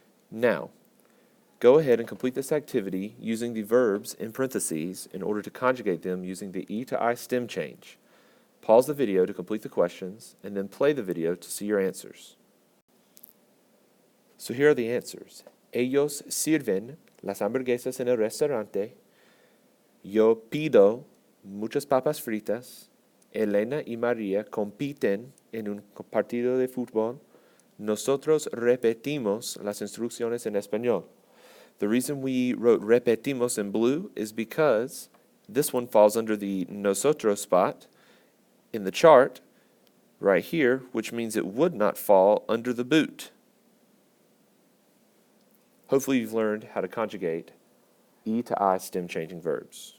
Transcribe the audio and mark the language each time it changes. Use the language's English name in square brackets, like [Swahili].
[English] Now, go ahead and complete this activity using the verbs in parentheses in order to conjugate them using the E to I stem change. Pause the video to complete the questions, and then play the video to see your answers. So here are the answers. [Spanish] Ellos sirven las hamburguesas en el restaurante. Yo pido muchas papas fritas. Elena y María compiten en un partido de fútbol. Nosotros repetimos las instrucciones en español. [English] The reason we wrote repetimos in blue is because this one falls under the nosotros spot in the chart right here, which means it would not fall under the boot. Hopefully you've learned how to conjugate E to I stem changing verbs.